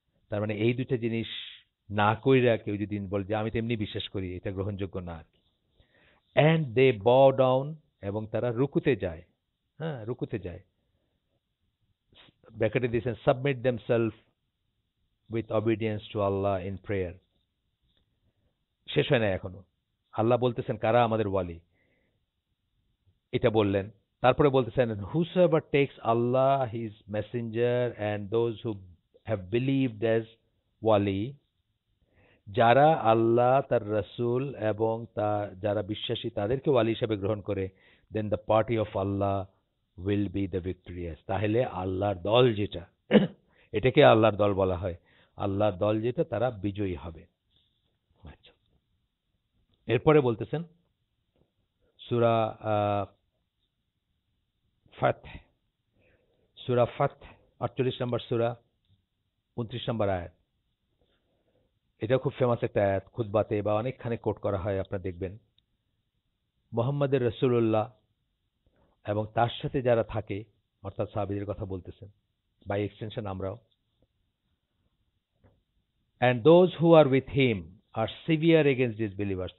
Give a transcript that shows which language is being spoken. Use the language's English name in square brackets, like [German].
[Bangla] তার মানে এই দুইটা জিনিস না কইরা কেউ যদি বলে যে আমি তো এমনি বিশ্বাস করি, এটা গ্রহণযোগ্য না। [English] and they bow down, [Bangla] এবং তারা রুকুতে যায়। রুকুতে যায়। ব্র্যাকেটে দিয়েছেন [English] Submit themselves with obedience to Allah in prayer. [Bangla] শেষ হয় না এখনো। আল্লাহ বলতেছেন কারা আমাদের ওয়ালি, এটা বললেন। [English] তারপরে বলতেছেন, whosoever takes Allah, his messenger, and those who have believed as wali, [Bangla] যারা আল্লাহ তার রাসূল এবং যারা বিশ্বাসী তাদেরকে ওয়ালি হিসেবে গ্রহণ করে, [English] then the party of Allah will be the victorious. [Bangla] তাহলে আল্লাহর দল যেটা, এটাকে আল্লাহর দল বলা হয়, আল্লাহর দল যেটা তারা বিজয়ী হবে। আচ্ছা, এরপরে বলতেছেন সূরা ফাতহ, সূরা ফাতহ 48 নম্বর সূরা 29 নম্বর আয়াত। এটা খুব ফেমাস একটা আয়াত, খুতবাতে বা অনেকখানে কোট করা হয়, আপনারা দেখবেন। মুহাম্মদের রাসূলুল্লাহ এবং তার সাথে যারা থাকে, অর্থাৎ সাহাবীদের কথা বলতেছেন, [English] by extension [Bangla] আমরাও। [English] and those who are with him are severe against disbelievers.